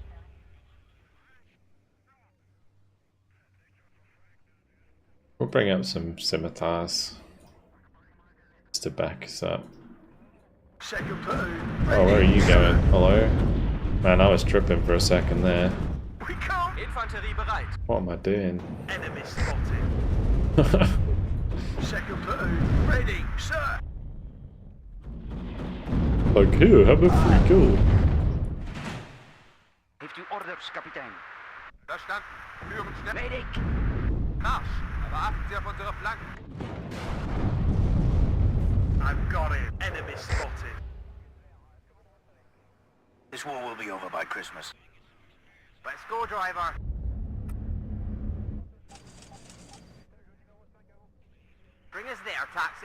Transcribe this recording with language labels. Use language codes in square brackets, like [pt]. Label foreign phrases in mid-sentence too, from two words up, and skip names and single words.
[en] we'll bring up some scimitars just to back us up. Second platoon. Oh, where are you going? Hello? Man, I was tripping for a second there. We can't. [de] Infanterie bereit. [en] What am I doing? Enemy spotted. Second platoon. Ready, sir. Like, here, have a free kill. [nl] Heeft u orders, kapitein? [de] Verstanden. Führen schnell. [nl] Weet ik. [de] Marsch, aber achten Sie auf unsere Flanken. [en] I've got it. Enemy spotted. This war will be over by Christmas. Let's go, driver. Bring us there, taxi.